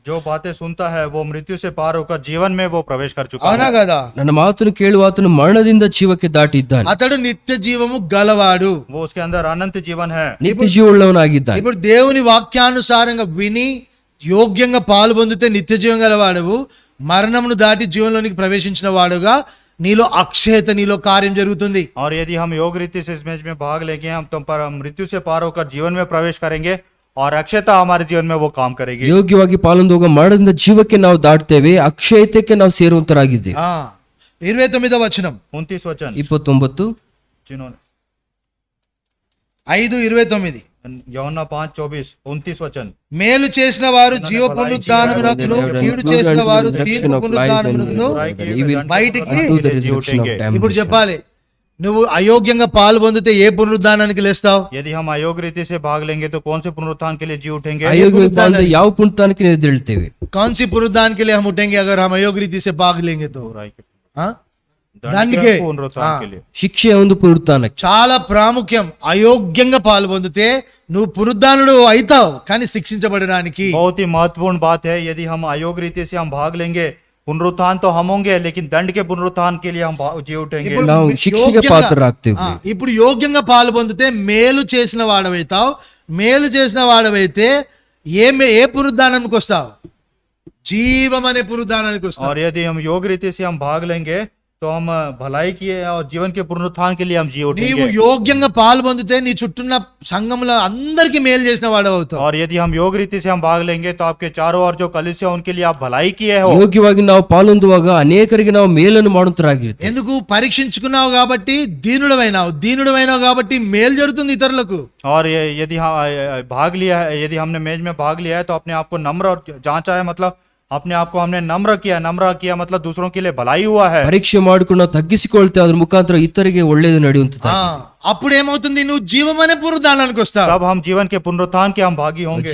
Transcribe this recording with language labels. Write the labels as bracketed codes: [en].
[hi] जो बातें सुनता है वो मृत्यु से पार होकर जीवन में वो प्रवेश कर चुका [te] అవునా [hi] है. [te] కదా? [kn] ನನ್ನ ಮಾತನ್ನು ಕೇಳುವ ಆತನು ಮರಣದಿಂದ ಜೀವಕ್ಕೆ ದಾಟಿದ್ದಾನೆ. [te] అతడు నిత్య జీవము గలవాడు. [hi] वो उसके अंदर अनंत जीवन है. [kn] ನಿತ್ಯ ಜೀವವುಳ್ಳವನಾಗಿದ್ದಾನೆ. [te] ఇప్పుడు దేవుని వాక్యానుసారంగా విని యోగ్యంగా పాల్పొందితే నిత్య జీవం గలవాడువు, మరణమును దాటి జీవంలోనికి ప్రవేశించిన వాడుగా నీలో అక్షయత, నీలో కార్యం జరుగుతుంది. [hi] और यदि हम योग रीति से इस मैच में भाग लेंगे हम तुम पर मृत्यु से पार होकर जीवन में प्रवेश करेंगे और अक्षयता हमारे जीवन में वो काम करेगी. [kn] ಯೋಗ್ಯವಾಗಿ ಪಾಲೊಂದುವಾಗ ಮರಣದಿಂದ ಜೀವಕ್ಕೆ ನಾವು ದಾಟ್ತೇವೆ, ಅಕ್ಷಯತೆಗೆ ನಾವು ಸೇರುವಂತರಾಗಿದ್ದೇವೆ. [te] 29వ వచనం [hi] 29 वचन 29 जिन्होंने 5:29 [te] యోహన్నా 5:24 29 वचन. మేలు చేసిన వారు జీవ పునరుద్ధానమునకును, కీడు చేసిన వారు తీర్పు పునరుద్ధానమునకును బయటికి. ఇప్పుడు చెప్పాలి, నువ్వు అయోగ్యంగా పాలు పొందితే ఏ పునరుద్ధానానికి లేస్తావు? [hi] यदि हम अयोग रीति से भाग लेंगे तो कौन से पुनरुत्थान के लिए जी उठेंगे? [kn] ಅಯೋಗ್ಯ ಪಾಲನೆ ಯಾವ ಪುನರುತ್ಥಾನಕ್ಕೆ ಎದ್ದೇಳ್ತೇವೆ? [hi] कौन सी पुनरुद्धान के लिए हम उठेंगे अगर हम अयोग रीति से भाग लेंगे तो? हाँ? दंड के पुनरुत्थान के लिए. [kn] ಶಿಕ್ಷೆಯ ಒಂದು ಪುನರುತ್ಥಾನಕ್ಕೆ [te] చాలా ప్రాముఖ్యం. అయోగ్యంగా పాలు పొందితే నువ్వు పునరుద్ధానుడు అవుతావు, కానీ శిక్షించబడడానికి. [hi] बहुत ही महत्वपूर्ण बात है. यदि हम अयोग रीति से हम भाग लेंगे पुनरुत्थान तो हम होंगे, लेकिन दंड के पुनरुत्थान के लिए हम जी उठेंगे. [te] ఇప్పుడు [kn] ನಾವು ಶಿಕ್ಷೆಗೆ ಪಾತ್ರರಾಗ್ತೇವೆ. [te] ఇప్పుడు యోగ్యంగా పాలు పొందితే మేలు చేసిన వాడవైతావు. మేలు చేసిన వాడవైతే ఏ పునరుద్ధానానికి వస్తావు? జీవం అనే పునరుద్ధానానికి వస్తావు. [hi] और यदि हम योग रीति से हम भाग लेंगे तो हम भलाई की और जीवन के पुनरुत्थान के लिए हम जी [te] నీవు [hi] उठेंगे. [te] యోగ్యంగా పాలు పొందితే నీ చుట్టూన్న సంఘంలో అందరికీ మేలు చేసిన వాడవుతావు. [hi] और यदि हम योग रीति से हम भाग लेंगे तो आपके चारों ओर जो कलिसिया उनके लिए आप भलाई किए हो. [kn] ಯೋಗ್ಯವಾಗಿ ನಾವು ಪಾಲೊಂದುವಾಗ ಅನೇಕರಿಗೆ ನಾವು ಮೇಲನ್ನು ಮಾಡುವಂತರಾಗಿರ್ತೇವೆ. [te] ఎందుకు? పరీక్షించుకున్నావు కాబట్టి దీనుడవైనావు కాబట్టి మేలు జరుగుతుంది ఇతరులకు. [hi] और यदि हम भाग लिया है, यदि हमने मेज में भाग लिया है तो अपने आप को नम्र और जांचा है, मतलब अपने आप को हमने नम्र किया मतलब दूसरों के लिए भलाई हुआ है. [kn] ಪರೀಕ್ಷೆ ಮಾಡಿಕೊಂಡು ನಾವು ತಗ್ಗಿಸಿಕೊಳ್ತೇವೆ, ಅದ್ರ ಮುಖಾಂತರ ಇತರಿಗೆ ಒಳ್ಳೆಯದು ನಡೆಯುವಂತ. [te] అప్పుడు ఏమవుతుంది? నువ్వు జీవం అనే పునరుద్ధానానికి వస్తావు. [hi] तब हम जीवन के पुनरुत्थान के हम भागी होंगे.